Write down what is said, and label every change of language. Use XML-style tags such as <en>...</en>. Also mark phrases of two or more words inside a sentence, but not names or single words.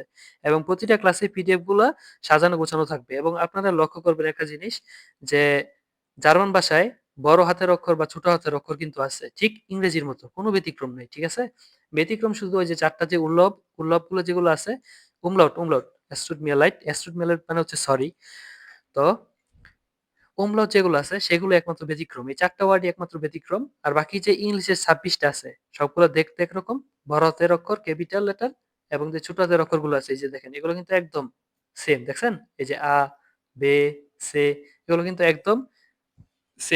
<bn>এবং প্রতিটা ক্লাসে পিডিএফ গুলা সাজানো গোছানো থাকবে। এবং আপনারা লক্ষ্য করবেন একটা জিনিস যে জার্মান ভাষায় বড় হাতের অক্ষর বা ছোট হাতের অক্ষর কিন্তু আছে। ঠিক ইংরেজির মতো। কোনো ব্যতিক্রম নেই। ঠিক আছে? ব্যতিক্রম শুধু ওই যে ৪ টা যে উল্লবগুলো যেগুলো আছে, umlaut,</bn> <de>es tut mir leid, es tut mir leid</de> <bn>মানে হচ্ছে সরি। তো umlaut যেগুলো আছে সেগুলো একমাত্র ব্যতিক্রম। এই ৪ টা ওয়ার্ডই একমাত্র ব্যতিক্রম। আর বাকি যে ইংলিশের ২৬ টা আছে সবগুলো দেখতে একরকম। বড় হাতের অক্ষর, ক্যাপিটাল লেটার এবং যে ছোট হাতের অক্ষরগুলো আছে এই যে দেখেন এগুলো কিন্তু একদম সেম। দেখছেন? এই যে আ, বে, সে এগুলো কিন্তু একদম সেম।</bn>